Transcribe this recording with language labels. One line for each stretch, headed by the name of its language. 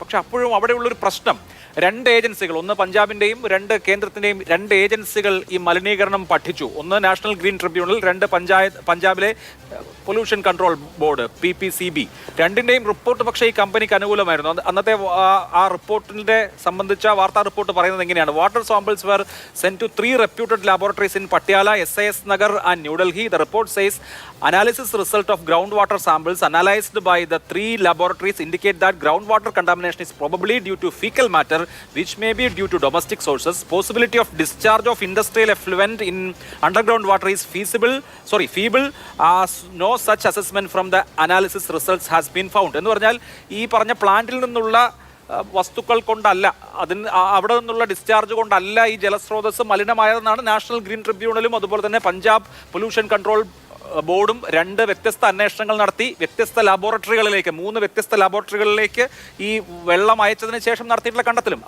Malayalam: പക്ഷെ അപ്പോഴും അവിടെയുള്ളൊരു പ്രശ്നം, 2 ഏജൻസികൾ, ഒന്ന് പഞ്ചാബിൻ്റെയും 2 കേന്ദ്രത്തിൻ്റെയും 2 ഏജൻസികൾ ഈ മലിനീകരണം പഠിച്ചു. ഒന്ന് നാഷണൽ ഗ്രീൻ ട്രിബ്യൂണൽ, 2 പഞ്ചാബിലെ പൊല്യൂഷൻ കൺട്രോൾ ബോർഡ് PPCB. രണ്ടിൻ്റെ രണ്ടിന്റെയും റിപ്പോർട്ട് പക്ഷേ ഈ കമ്പനിക്ക് അനുകൂലമായിരുന്നു. അന്നത്തെ ആ റിപ്പോർട്ടിന്റെ സംബന്ധിച്ച വാർത്താ റിപ്പോർട്ട് പറയുന്നത് എങ്ങനെയാണ്?
English: Water samples were sent to 3 reputed laboratories in Patiala, SAS Nagar and New Delhi. The report says analysis result of groundwater samples analyzed by the 3 laboratories indicate that groundwater contamination is probably due to fecal matter, which may be due to domestic sources. Possibility of discharge of industrial effluent in underground water is feeble, as no such assessment from the analysis results has been found.
Malayalam: എന്ന് പറഞ്ഞാൽ ഈ പറഞ്ഞ പ്ലാന്റിൽ നിന്നുള്ള വസ്തുക്കൾ കൊണ്ടല്ല, അവിടെ നിന്നുള്ള ഡിസ്ചാർജ് കൊണ്ടല്ല ഈ ജലസ്രോതസ് മലിനമായതെന്നാണ് നാഷണൽ ഗ്രീൻ ട്രിബ്യൂണലും അതുപോലെ തന്നെ പഞ്ചാബ് പൊല്യൂഷൻ കൺട്രോൾ ബോർഡും 2 വ്യത്യസ്ത അന്വേഷണങ്ങൾ നടത്തി വ്യത്യസ്ത ലാബോറട്ടറികളിലേക്ക് 3 വ്യത്യസ്ത ലാബോറട്ടറികളിലേക്ക് ഈ വെള്ളം അയച്ചതിന് ശേഷം നടത്തിയിട്ടുള്ള കണ്ടെത്തലും.